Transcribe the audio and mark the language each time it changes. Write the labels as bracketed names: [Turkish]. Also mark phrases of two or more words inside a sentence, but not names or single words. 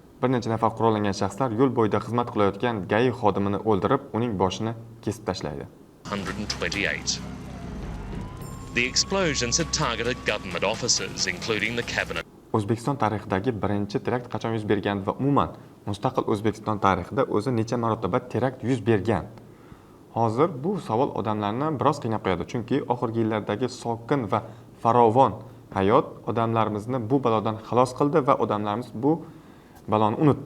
[Uzbek] bir necha nafar qurollangan shaxslar yo'l bo'yida xizmat qilayotgan GAI xodimini o'ldirib, uning boshini kesib tashlaydi. 128. [English] The explosions had targeted government offices, including the cabinet. [Uzbek] O'zbekiston tarixidagi birinchi terakt qachon yuz bergan va umuman mustaqil O'zbekiston tarixida o'zi necha marotaba terakt yuz bergan? Hozir bu savol odamlarni biroz qiynab qo'yadi, chunki oxirgi yillardagi sokin va farovon hayot odamlarimizni bu balodan xalos qildi va odamlarimiz bu baloni unutdi.